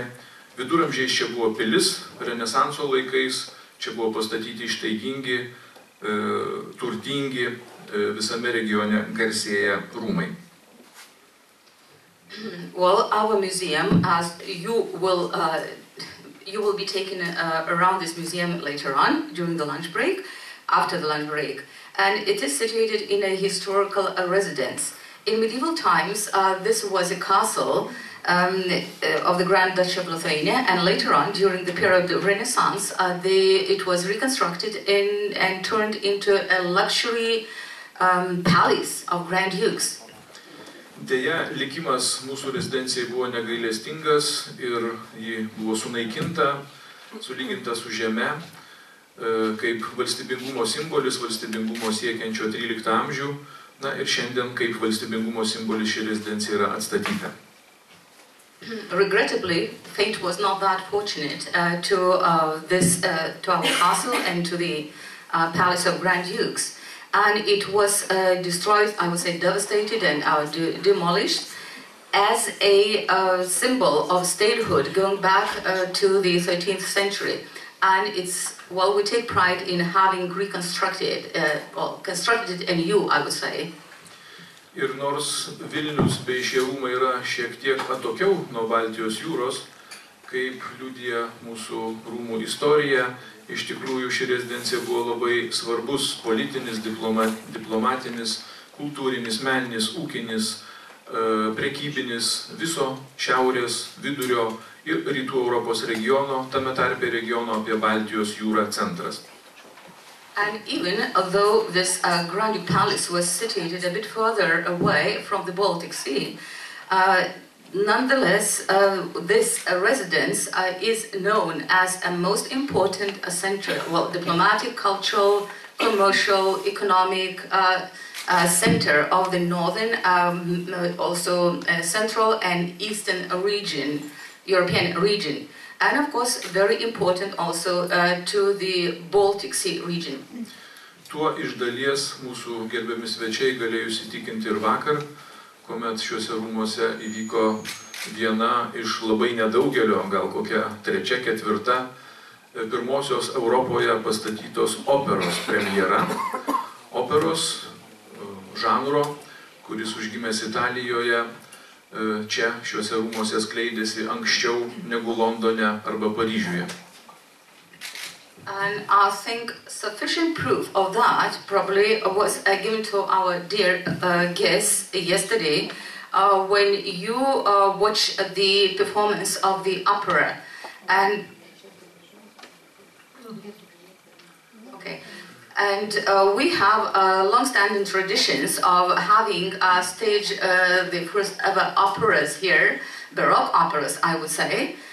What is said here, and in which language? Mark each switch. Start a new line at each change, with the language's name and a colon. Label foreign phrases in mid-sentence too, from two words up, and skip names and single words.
Lithuanian: Viduramžiais čia buvo pilis, renesanso laikais čia buvo pastatyti ištaigingi, turtingi, visame regione garsėję rūmai.
English: Well, our museum, as you will be taken around this museum later on during the lunch break, after the lunch break, and it is situated in a historical residence. In medieval times, this was a castle of the Grand Duchy of Lithuania, and later on, during the period of Renaissance, it was reconstructed and turned into a luxury palace of Grand Dukes.
Lithuanian: Deja, likimas mūsų rezidencijai buvo negailestingas ir ji buvo sunaikinta, sulyginta su žeme, kaip valstybingumo simbolis, valstybingumo siekiančio 13 amžių, na ir šiandien kaip valstybingumo simbolis ši rezidencija yra atstatyta.
English: Regrettably, fate was not that fortunate to our castle and to the Palace of Grand Dukes. And it was destroyed, I would say devastated and demolished as a symbol of statehood going back to the 13th century. And we take pride in having reconstructed, constructed anew, I would say.
Lithuanian: Ir nors Vilnius bei šie rūmai yra šiek tiek atokiau nuo Baltijos jūros, kaip liudija mūsų rūmų istorija, iš tikrųjų ši rezidencija buvo labai svarbus politinis, diplomatinis, kultūrinis, meninis, ūkinis, prekybinis, viso šiaurės, vidurio ir rytų Europos regiono, tame tarpe regiono apie Baltijos jūrą centras.
English: And even although this Grand Duke Palace was situated a bit further away from the Baltic Sea, nonetheless, this residence is known as a most important center, diplomatic, cultural, commercial, economic center of the northern, also central and eastern region, European region. And of course, very important also to the Baltic Sea region.
Lithuanian: Tuo iš dalies mūsų gerbiami svečiai galėjo įsitikinti ir vakar, kuomet šiuose rūmuose įvyko viena iš labai nedaugelio, gal kokia 3., 4. pirmosios Europoje pastatytos operos premjera. Operos žanro, kuris užgimęs Italijoje čia šiuose rūmuose skleidėsi anksčiau negu Londone arba Paryžiuje.
English: And I think sufficient proof of that probably was given to our dear guests yesterday when you watched the performance of the opera. And we have long-standing traditions of having staged the first ever operas here, Baroque operas, I would say.